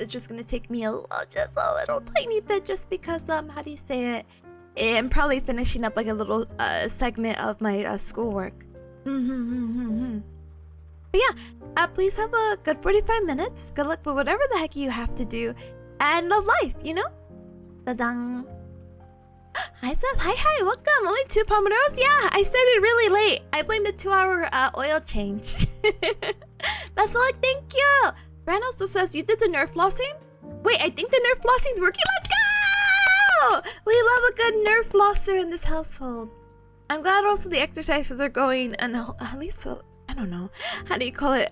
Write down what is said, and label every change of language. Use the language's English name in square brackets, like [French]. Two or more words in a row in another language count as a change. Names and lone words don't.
[English] It's just going to take me just a little tiny bit, just because, how do you say it? I'm probably finishing up like a little segment of my schoolwork. But yeah, please have a good 45 minutes. Good luck with whatever the heck you have to do. And love life, you know? Ta-dang. Hi, Seth. Hi. Welcome. Only 2 pomodoros? Yeah, I started really late. I blame the 2-hour oil change. That's all. Thank you. Brand also says you did the Nerf flossing? Wait, I think the Nerf flossing's working. Let's go! We love a good Nerf flosser in this household. I'm glad also the exercises are going, and at least, I don't know, how do you call it?